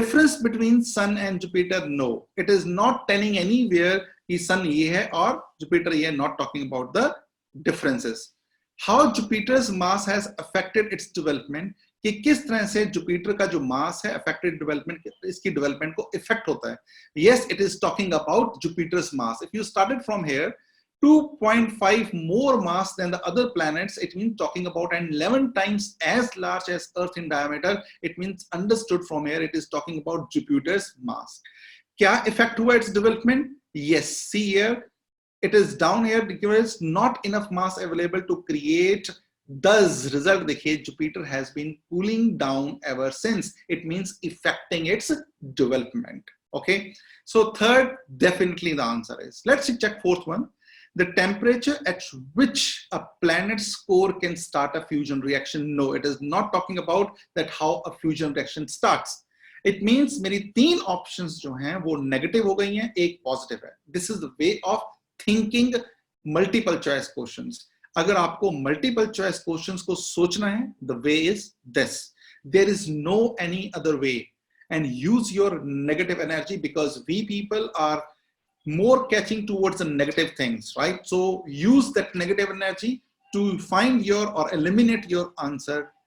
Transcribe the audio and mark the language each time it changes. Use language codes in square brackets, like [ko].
[en] Difference between sun and Jupiter, no, it is not telling anywhere कि sun ये है और जुपिटर ये, not talking about the differences. How Jupiter's mass has affected its development, [hi] कि किस तरह से जुपिटर का जो मास है अफेक्टेड डेवलपमेंट, इसकी डेवलपमेंट को इफेक्ट होता है। [en] Yes, it is talking about Jupiter's mass. If you started from here 2.5 more mass than the other planets, it means talking about, and 11 times as large as Earth in diameter, it means understood from here it is talking about Jupiter's mass. [hi] क्या effect हुआ [en] its development? Yes, see here, it is down here because not enough mass available to create. Thus, result देखिए, Jupiter has been cooling down ever since. It means affecting its development. Okay. So third, definitely the answer is. Let's check fourth one. The temperature at which a planet's core can start a fusion reaction. No, it is not talking about that how a fusion reaction starts. It means [hi] मेरी 3 options जो हैं वो negative हो गई हैं, एक positive है. [en] This is the way of thinking multiple choice questions. [hi] अगर आपको मल्टीपल चॉइस क्वेश्चंस को सोचना है, [en] The way is this, there is no any other way, and use your negative energy, because we people are more catching towards the negative things, right. So use that negative energy to find your or eliminate your answer.